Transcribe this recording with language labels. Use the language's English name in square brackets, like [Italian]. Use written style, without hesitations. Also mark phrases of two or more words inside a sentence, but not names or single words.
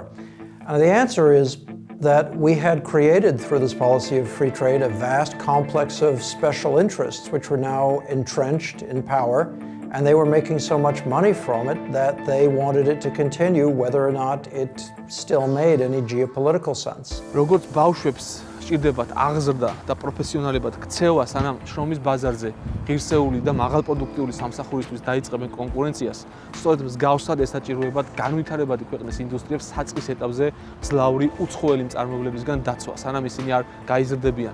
[English] The answer is that we had created through this policy of free trade a vast complex of special interests which were now entrenched in power. And they were making so much money from it that they wanted it to continue whether or not it still made any geopolitical sense. [Georgian] როგორც ბავშვებს სჭირდებათ აღზრდა და პროფესიონალებად ქცევა, სანამ შრომის ბაზარზე ღირსეული და მაღალპროდუქტიული სამსახურისთვის დაიწყებენ კონკურენციას, სწორედ მსგავსად ესაჭიროებათ განვითარებადი ქვეყნის ინდუსტრიებს საწყის ეტაპზე ძლავრი უცხოელი მწარმოებლებისგან დაცვა, სანამ ისინი არ გაიზრდებიან.